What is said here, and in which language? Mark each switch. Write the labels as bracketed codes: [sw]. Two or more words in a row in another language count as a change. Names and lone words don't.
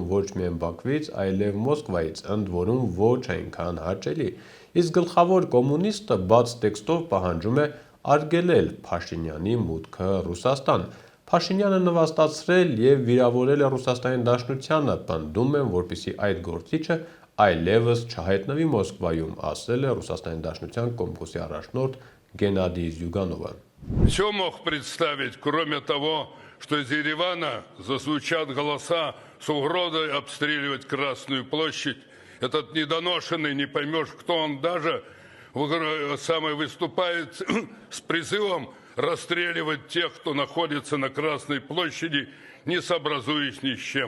[hy] ոչ միայն Բաքվից, այլև Մոսկվայից, ընդ որում ոչ այնքան հաճելի։ Իսկ գլխավոր կոմունիստը բաց տեքստով պահանջում է արգելել Փաշինյանի մուտքը Ռուսաստան։ Փաշինյանը նվաստացրել և վիրավորել է Ռուսաստանի Դաշնությանը, պնդում են, որպեսզի այդ գործիչը այլևս չհայտնվի Մոսկվայում, ասել է Ռուսաստանի Դաշնության Կոմկուսի առաջնորդ Գենադի Զյուգանովը։ [ru] Все мог представить, кроме того, что из Еревана зазвучат голоса с угрозой обстреливать Красную площадь. Этот недоношенный, не поймешь, кто он, даже выступает с призывом расстреливать тех, кто находится на Красной площади, не сообразуясь ни с чем.